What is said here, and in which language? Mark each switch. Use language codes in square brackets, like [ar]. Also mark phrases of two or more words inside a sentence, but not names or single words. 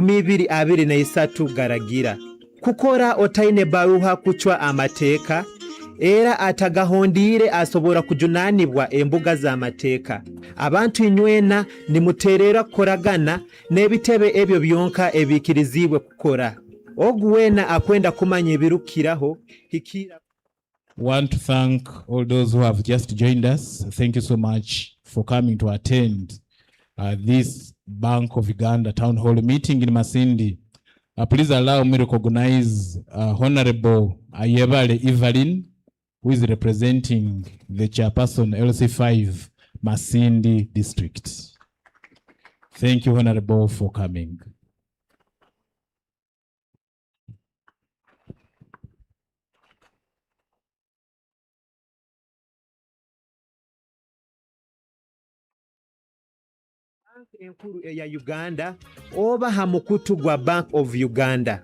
[nyo] 2023 garagira kukora otaine baruha kuchwa amateeka era atagahondiire asobora kujunaanibwa embuga z'amateeka. Abantu inywena nimuteerera kukoragana n'ebitebe ebyo byonka ebiikiriziibwe kukora. Ogu weena akwenda kumanya ebirukiraho hikira. [en] Want to thank all those who have just joined us. Thank you so much for coming to attend this Bank of Uganda Town Hall meeting in Masindi. Please allow me to recognize Honorable Ayebale Evelyn, who is representing the chairperson LC5 Masindi District. Thank you, Honorable, for coming. [nyo] Enkuru eya Uganda oba hamukutu gwa Bank of Uganda.